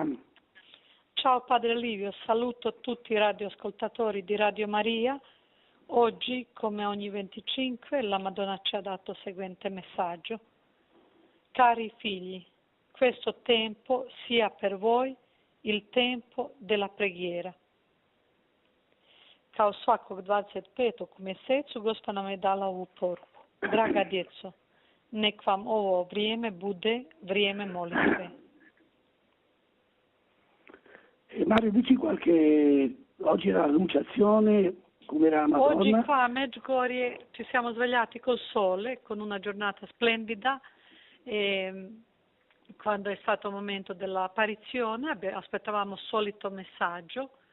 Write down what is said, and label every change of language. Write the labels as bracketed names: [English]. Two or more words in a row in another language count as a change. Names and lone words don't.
[Italian] Ciao Padre Livio, saluto tutti i radioascoltatori di Radio Maria. Oggi, come ogni 25, la Madonna ci ha dato il seguente messaggio. Cari figli, questo tempo sia per voi il tempo della preghiera. [Croatian] Kao svakog 25. mjesecu Gospa nam je dala ovu poruku. Draga djeco, nek vam ovo vrijeme bude vrijeme molitve. [Italian] Mario, dici qualche... Oggi era l'Annunciazione, come era la Madonna? Oggi qua a Medjugorje ci siamo svegliati col sole, con una giornata splendida, e quando è stato il momento dell'apparizione aspettavamo il solito messaggio,